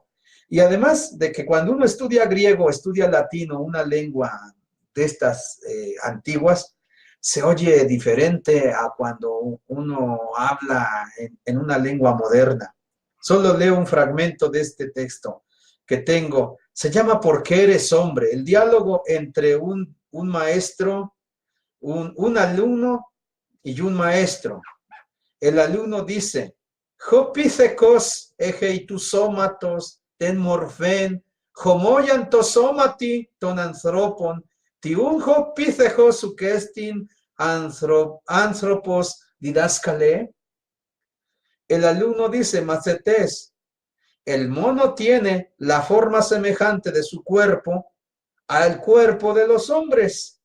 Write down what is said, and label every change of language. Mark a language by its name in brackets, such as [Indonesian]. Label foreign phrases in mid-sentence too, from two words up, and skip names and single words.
[Spanish] Y además de que cuando uno estudia griego, estudia latino, una lengua de estas antiguas, se oye diferente a cuando uno habla en una lengua moderna. Solo leo un fragmento de este texto que tengo. Se llama ¿Por qué eres hombre? El diálogo entre un maestro, un alumno y un maestro. El alumno dice, [Greek] «ὁ πίθηκος ἔχει τοῦ σώματος τὴν μορφὴν, ὁμοίαν τῷ σώματι τῶν ἀνθρώπων, τί οὖν ὁ πίθηκος οὐκ ἔστιν ἄνθρωπος διδάσκαλε». [Spanish] El alumno dice, «Macetes, el mono tiene la forma semejante de su cuerpo al cuerpo de los hombres.